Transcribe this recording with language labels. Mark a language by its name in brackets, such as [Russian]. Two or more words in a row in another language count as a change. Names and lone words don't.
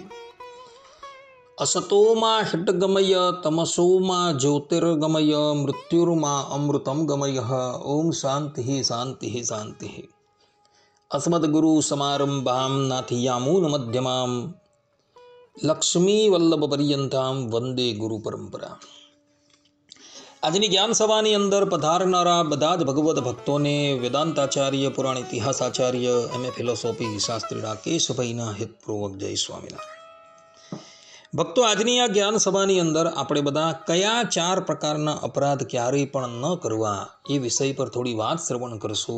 [Sanskrit] असतो मा षट्गमय तमसो मा ज्योतिर्गमय मृत्युर्मा अमृतं गमयः। ओम शांति शांति शांति। अस्मद्गुरुसमारम्भां नाथयामूनमध्यमां लक्ष्मीवल्लभपर्यन्तां वंदे गुरुपरंपरा। [Gujarati] આજની જ્ઞાન સભાની અંદર પધારનારા બધા જ ભગવદ્ ભક્તોને વેદાંતાચાર્ય, પુરાણ ઇતિહાસાચાર્ય, એમએ ફિલોસોફી શાસ્ત્રી રાકેશભાઈના હિતપૂર્વક જય સ્વામિનારાયણ। ભક્તો, આજની આ જ્ઞાન સભાની અંદર આપણે બધા કયા 4 પ્રકારના અપરાધ ક્યારેય પણ ન કરવા એ વિષય પર થોડી વાત શ્રવણ કરશું।